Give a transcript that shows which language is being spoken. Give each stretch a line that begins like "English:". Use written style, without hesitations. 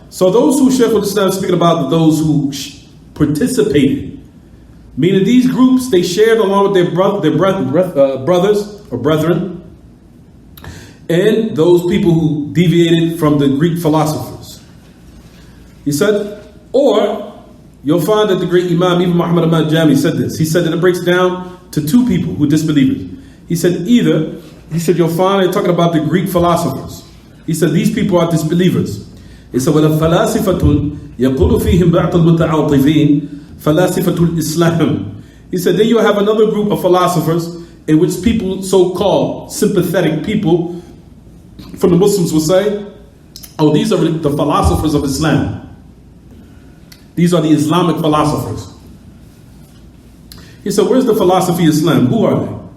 English: So those who Shaykh al-Islam speaking about, those who participated, meaning these groups, they shared along with their brothers or brethren, and those people who deviated from the Greek philosophers. He said, or you'll find that the great Imam, even Muhammad Ahmad Jami, said this. He said that it breaks down to two people who disbelievers. He said you'll find they're talking about the Greek philosophers. He said these people are disbelievers. He said,
Arabic: وَلَا فَلَاسِفَةٌ يَقُولُ فِيهِمْ بَعْضُ الْمُتَعَاطِفِينَ فَلَاسِفَةُ الْإِسْلَامِ.
English: He said, then you have another group of philosophers in which people, so-called sympathetic people from the Muslims will say, oh, these are the philosophers of Islam. These are the Islamic philosophers. He said, where's the philosophy of Islam? Who are they?